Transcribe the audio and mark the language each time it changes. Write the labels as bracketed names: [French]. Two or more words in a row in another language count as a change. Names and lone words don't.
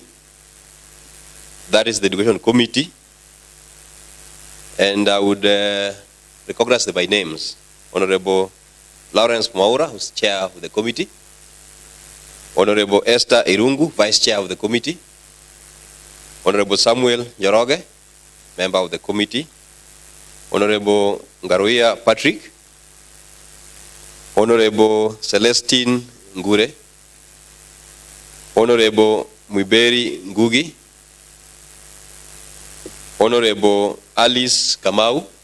[English] That is the Education Committee. And I would recognize them by names. Honorable Lawrence Mwaura, who's chair of the committee. Honorable Esther Irungu, vice chair of the committee. Honorable Samuel Njoroge, member of the committee. Honorable Ngaruia Patrick. Honorable Celestine Ngure. Honorable Mwiberi Ngugi. Honorable Alice Kamau.